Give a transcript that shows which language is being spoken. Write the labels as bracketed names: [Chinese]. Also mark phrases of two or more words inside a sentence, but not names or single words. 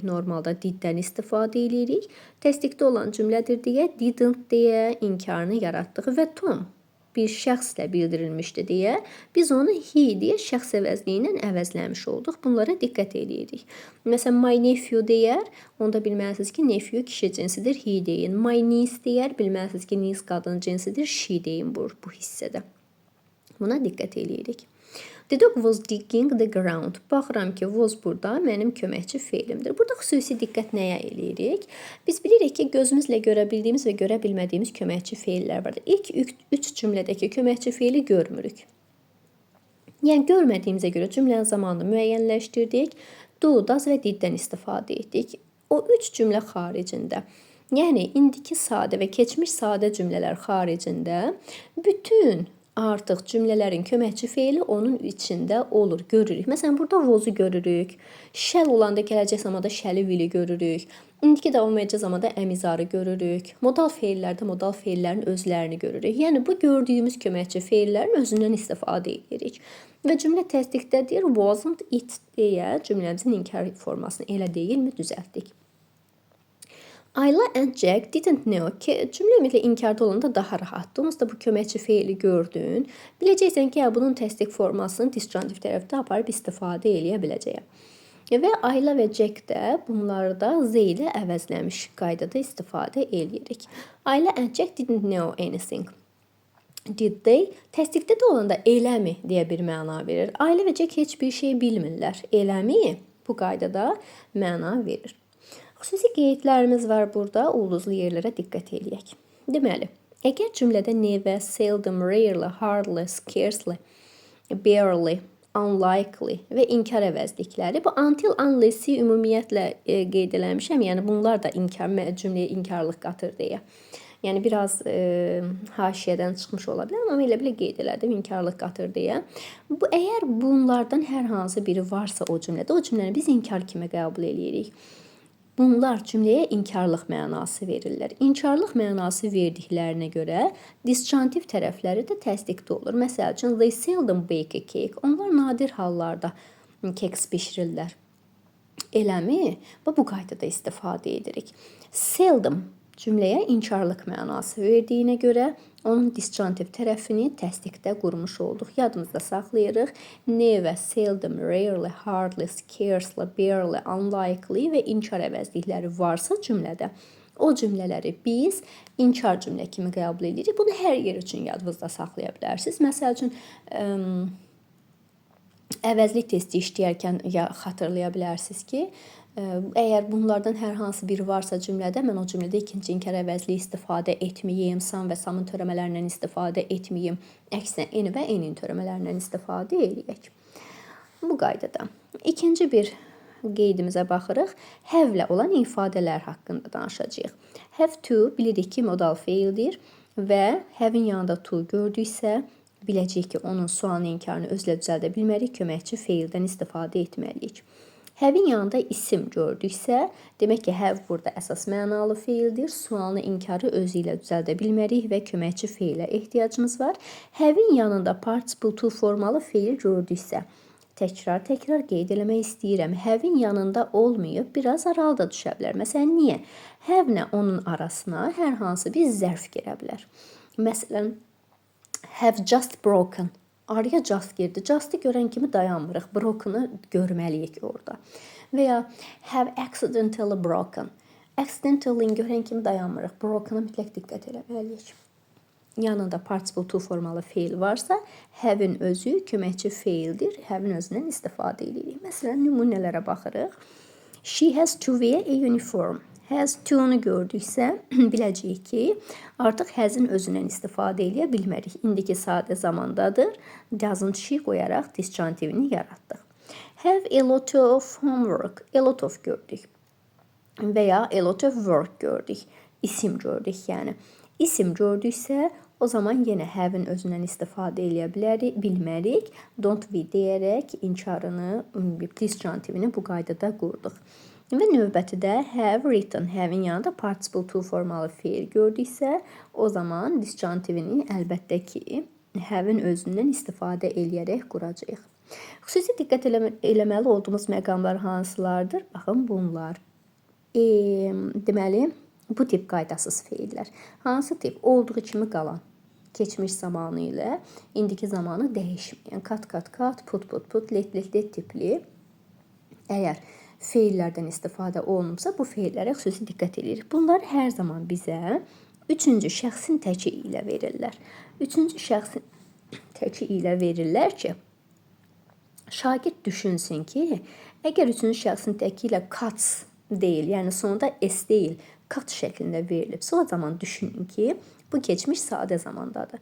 [Azerbaijani] Normalda diddən istifadə edirik. Təsdiqdə olan cümlədir deyə didn't deyə inkarını yaratdıq və Tom bir şəxslə bildirilmişdi deyə biz onu he deyə şəxs əvəzliyi ilə əvəzləmiş olduq. Bunlara diqqət edirik. Məsələn, [English] my nephew [Azerbaijani] deyər, onda bilməlisiniz ki, nephew kişi cinsidir, he deyin. [English] My niece [Azerbaijani] deyər, bilməlisiniz ki, niece qadın cinsidir, she deyin bu hissədə. Buna diqqət edirik. [English] The dog was digging the ground. [Azerbaijani] Baxıram ki, was burada mənim köməkçi feilimdir. Burada xüsusi diqqət nəyə eləyirik? Biz bilirik ki, gözümüzlə görə bildiyimiz və görə bilmədiyimiz köməkçi feillər vardır. İlk 3 cümlədəki köməkçi feili görmürük. Yəni, görmədiyimizə görə cümlənin zamanını müəyyənləşdirdik. Do, does və diddən istifadə etdik. O 3 cümlə xaricində, yəni indiki sadə və keçmiş sadə cümlələr xaricində bütün artıq cümlələrin köməkçi feili onun içində olur, görürük. Məsələn, burada was-u görürük. Shall olanda gələcək zamanda shall-i, will-i görürük. İndiki davam edəcək zamanda [English] am, is, [Azerbaijani] are-ı görürük. Modal feillərdə modal feillərin özlərini görürük. Yəni, bu gördüyümüz köməkçi feillərin özündən istifadə edirik. Və cümlə təsdiqdədir, [English] wasn't it [Azerbaijani] deyə cümləmizin inkar formasını elə deyilmi düzəltdik. [English] Ayla and Jack didn't know [Azerbaijani] ki, cümlə ümumiyyətlə inkarda olanda daha rahatdır. Onsuz da bu köməkçi feili gördün. Biləcəksən ki, bunun təsdiq formasını disjunctive tərəfdə aparıb istifadə eləyə biləcəyəm. Və Ayla və Jack də bunları da z ilə əvəzləmiş qaydada istifadə eləyirik. [English] Ayla and Jack didn't know anything. Did they? [Azerbaijani] Təsdiqdə də olanda eləmi deyə bir məna verir. Ayla və Jack heç bir şey bilmirlər. Eləmi bu qaydada məna verir. Xüsusi qeydlərimiz var burada, ulduzlu yerlərə diqqət eləyək. Deməli, əgər cümlədə [English] never, seldom, rarely, hardly, scarcely, barely, unlikely [Azerbaijani] və inkar əvəzlikləri, bu [English] until, unless- [Azerbaijani] i ümumiyyətlə qeyd eləmişəm, yəni bunlar da cümləyə inkarlıq qatır deyə. Yəni biraz haşiyədən çıxmış ola bilər, amma elə belə qeyd elədim, inkarlıq qatır deyə. Əgər bunlardan hər hansı biri varsa o cümlədə, o cümləni biz inkar kimi qəbul eləyirik. Bunlar cümləyə inkarlıq mənası verirlər. İnkarlıq mənası verdiklərinə görə disjunktiv tərəfləri də təsdiqdə olur. Məsəl üçün, [English] they seldom bake a cake. [Azerbaijani] Onlar nadir hallarda keks bişirirlər. Eləmi? Və bu qaydada istifadə edirik. Seldom cümləyə inkarlıq mənası verdiyinə görə onun disjunktiv tərəfini təsdiqdə qurmuş olduq. Yadımızda saxlayırıq. [English] Never, seldom, rarely, hardly, scarcely, barely, unlikely [Azerbaijani] və inkar əvəzlikləri varsa cümlədə, o cümlələri biz inkar cümlə kimi qəbul edirik. Bunu hər yer üçün yadınızda saxlaya bilərsiniz. Məsəl üçün, əvəzlik testi işləyərkən xatırlaya bilərsiniz ki, əgər bunlardan hər hansı biri varsa cümlədə, mən o cümlədə ikinci inkar əvəzliyi istifadə etməyim, some və some'ın törəmələrindən istifadə etməyim, əksinə any və any'nin törəmələrindən istifadə edək. Bu qaydada. İkinci bir qeydimizə baxırıq. Have-lə olan ifadələr haqqında danışacağıq. [English] Have to [Azerbaijani] bilirik ki, modal feildir və have-in yanında to gördüksə, biləcəyik ki, onun sualın inkarını özlə düzəldə bilmərik, köməkçi feildən istifadə etməliyik. Have-in yanında isim gördüksə, demək ki, have burada əsas mənalı feildir. Sualını inkarı özü ilə düzəldə bilmərik və köməkçi feilə ehtiyacımız var. Have-in yanında [English] participle to [Azerbaijani] formalı feil gördüksə, təkrar qeyd eləmək istəyirəm. Have-in yanında olmayıb, biraz aralı da düşə bilər. Məsələn, niyə? Have-nə onun arasına hər hansı bir zərf girə bilər. Məsələn, [English] have just broken. [Azerbaijani] Araya just girdi. Just'ı görən kimi dayanmırıq. Broken'ı görməliyik orada. Və ya [English] have accidentally broken. [Azerbaijani] Accidentally görən kimi dayanmırıq. Broken'a mütləq diqqət eləməliyik. Yanında [English] participle to [Azerbaijani] formalı feil varsa, have-in özü köməkçi feildir. Have-in özündən istifadə edirik. Məsələn, nümunələrə baxırıq. [English] She has to wear a uniform. Has to- [Azerbaijani] nu gördüksə, biləcəyik ki, artıq has-in özündən istifadə edə bilmərik. İndiki sadə zamandadır. [English] Doesn't she [Azerbaijani] qoyaraq disjunktivini yaratdıq. [English] Have a lot of homework. A lot of gördük. [Azerbaijani] Və ya [English] a lot of work [Azerbaijani] gördük. İsim gördük, yəni. İsim gördüksə, o zaman yenə have-in özündən istifadə edə bilmərik. [English] Don't we [Azerbaijani] deyərək inkarını, disjunktivini bu qaydada qurduq. Və növbəti də [English] have written, [Azerbaijani] have-in yanında [English] participle to [Azerbaijani] formalı feil gördüksə, o zaman disjunktivini əlbəttə ki, have-in özündən istifadə eləyərək quracağıq. Xüsusi diqqət eləməli olduğumuz məqamlar hansılardır? Baxın, bunlar. Deməli, bu tip qaydasız feillər. Hansı tip? Olduğu kimi qalan. Keçmiş zamanı ilə indiki zamanı dəyişməyən. [English] Kat, put, let [Azerbaijani] tipli. Əgər feillərdən istifadə olunubsa, bu feillərə xüsusi diqqət edirik. Bunlar hər zaman bizə üçüncü şəxsin təki ilə verirlər. Üçüncü şəxsin təki ilə verirlər ki, şagird düşünsün ki, əgər üçüncü şəxsin təki ilə cuts deyil, yəni sonunda s deyil, cut şəklində verilibsə, o zaman düşünün ki, bu keçmiş sadə zamandadır.